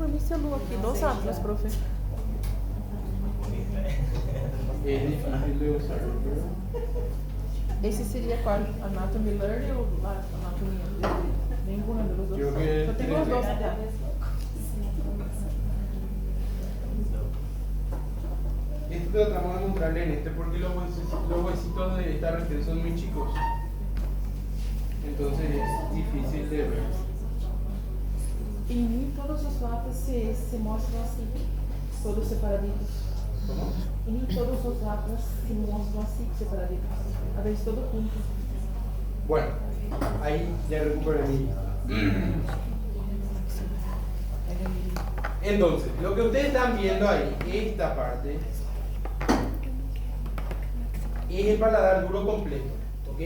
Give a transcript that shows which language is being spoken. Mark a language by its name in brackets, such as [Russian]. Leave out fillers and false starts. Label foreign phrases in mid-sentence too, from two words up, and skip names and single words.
[Spanish] ese luz aqui? 2 atlas, profe. Es difícil de usar, ¿verdad? [Portuguese] Esse seria qual? Anatomy Learning ou Anatomia? Nenhuma dos dois. [Spanish] Creo que [Portuguese] Só tenho os dois até. [Spanish] Esto tratamos de mostrarle en este porque los huesitos de esta región son muy chicos. Entonces es difícil de ver. [Portuguese] Em mim, todos os atlas se mostram assim, todos separaditos. [Spanish] ¿Cómo? [Portuguese] Em mim, todos os atlas se mostram assim, separaditos. A vez todo junto. [Spanish] Bueno, ahí ya recuperé mi lista. Entonces, lo que ustedes están viendo ahí, esta parte, es el paladar duro completo, ¿ok?